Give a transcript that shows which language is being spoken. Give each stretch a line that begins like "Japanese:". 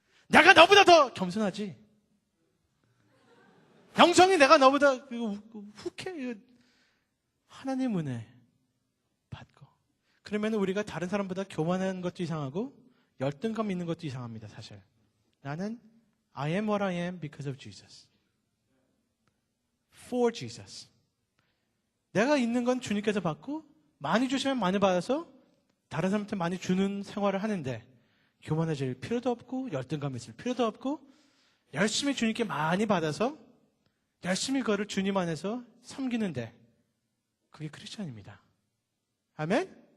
Korean: 내가 너보다 더 겸손하지. 영성이 내가 너보다 훅해. 하나님 은혜 받고. 그러면 우리가 다른 사람보다 교만한 것도 이상하고 열등감 있는 것도 이상합니다. 사실. 나는
English: I am what I am because of Jesus. For Jesus.
Korean: 내가 있는 건 주님께서 받고 많이 주시면 많이 받아서 다른 사람한테 많이 주는 생활을 하는데 교만해질 필요도 없고 열등감 있을 필요도 없고 열심히 주님께 많이 받아서 열심히 그거를 주님 안에서 섬기는데 그게 크리스천입니다. 아멘?